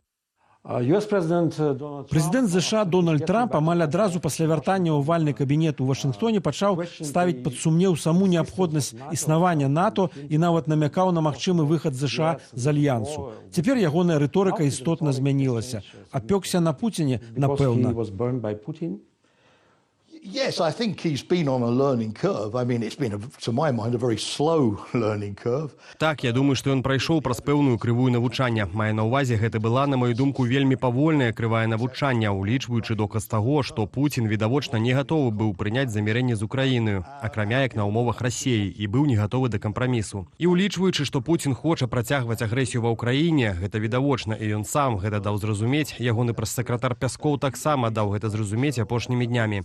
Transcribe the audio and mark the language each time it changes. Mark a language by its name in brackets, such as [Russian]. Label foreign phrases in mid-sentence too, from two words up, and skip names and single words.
[Belarusian] Прэзідэнт ЗША Дональд Трамп амаль адразу пасля вяртання ў авальны кабінет у Вашынгтоне пачаў ставіць пад сумнеў саму неабходнасць існавання НАТО і нават намякаў на магчымы выхад ЗША з альянсу. Цяпер ягоная рыторыка істотна змянілася. Апёкся на Пуціне, напэўна. [English] Yes, I think he's been on a learning curve. I mean, it's been, to my mind, a very slow learning curve. [Belarusian] Так, я думаю, што ён прайшоў праз пэўную крывую навучання. Мае на ўвазе, гэта была, на мою думку, вельмі павольная крывая навучання, улічваючы доказ таго, што Пуцін відавочна не гатовы быў прыняць замірэнне з Украінаю, акрамя як на ўмовах Расіі, і быў не гатовы да кампрамісу. І улічваючы, што Пуцін хоча працягваць агрэсію ва ўкраіне, гэта відавочна, і ён сам гэта даў зразумець, ягоны прэс-сакратар Пяскоў таксама даў гэта зразумець апошнімі днямі.